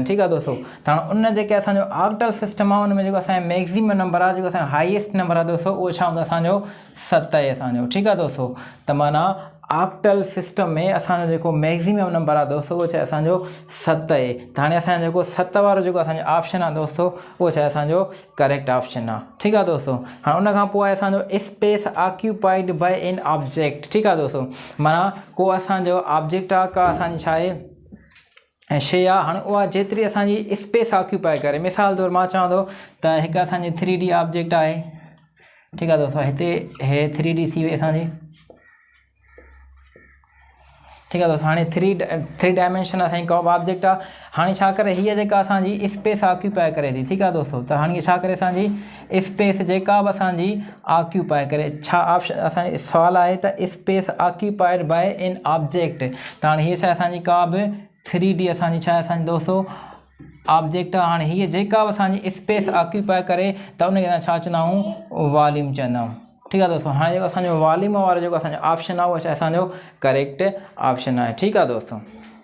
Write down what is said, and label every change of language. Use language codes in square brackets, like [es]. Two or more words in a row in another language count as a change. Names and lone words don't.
[sd] ठीक आहे दोस्तों, त हाणे उन जेके असांजो [en] octal system [sd] आहे उन में जेको असांजो [en] maximum number [sd] आहे जेको असांजो [en] highest number [sd] आहे दोस्तों उहो छा हूंदो असांजो 7 आहे असांजो। ठीक आहे दोस्तों, त माना [en] octal system [sd] में असांजो जेको [en] maximum number [sd] आहे दोस्तों उहो छा आहे असांजो 7 आहे। त हाणे असांजो जेको 7 वारो जेको असांजो ऑप्शन आहे दोस्तों उहो छा आहे असांजो [en] correct option [sd] आहे। ठीक आहे दोस्तों, हाणे उन खां पोइ आहे असांजो [en] space occupied by an object. [sd] ठीक आहे दोस्तों, माना को असांजो ऑब्जेक्ट आहे का असांजी छा आहे शइ आहे, हाणे उहा जेतिरी असांजी [en] space occupy [sd] करे, मिसाल तौरु मां चवां थो त हिकु असांजी [en] 3D object [sd] आहे। ठीक आहे दोस्तों, हिते हे 3D थी वई असांजी। [hi] ठीक है [sd] दोस्तों, हाँ 3 डायमेंशन असांजी को ऑब्जेक्ट आहे। हाँ छा करे हीअ जेका असांजी [en] space occupy [sd] करे थी। [hi] ठीक है दोस्तों, [sd] त हाणे छा करे असांजी स्पेस जेका बि असांजी ऑक्यूपाए करे, छा ऑप्शन असांजो सवाल आहे त [en] space occupied by an object. [sd] त हाणे हीअ छा असांजी का बि 3D असांजी छा आहे असांजी दोस्तों ऑब्जेक्ट आहे। हाणे हीअ जेका बि असांजी स्पेस ऑक्यूपाए करे त उनखे असां छा चवंदा आहियूं वॉल्यूम चवंदा आहियूं। [hi] ठीक है [sd] दोस्तों, हाँ जो असो वॉल्यूम वारो जो असो ऑप्शन है वो असांजो [en] correct option [sd] है। [hi] ठीक है दोस्तों।